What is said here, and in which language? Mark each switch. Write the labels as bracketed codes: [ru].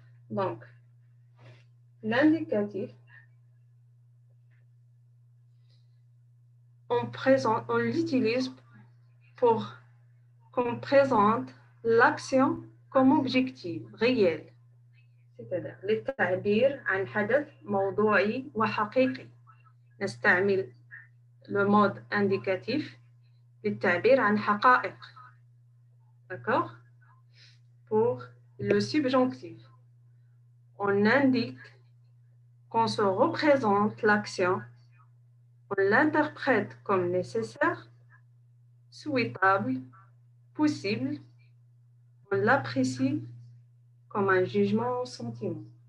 [fr] Donc, l'indicatif, on l'utilise pour qu'on présente l'action comme objectif réel. C'est-à-dire [ar] للتعبير عن حدث موضوعي وحقيقي. نستعمل [fr] le mode indicatif [ar] للتعبير عن حقائق. [fr] D'accord? Pour le subjonctif, on indique qu'on se représente l'action, on l'interprète comme nécessaire, souhaitable, possible, on l'apprécie comme un jugement ou sentiment.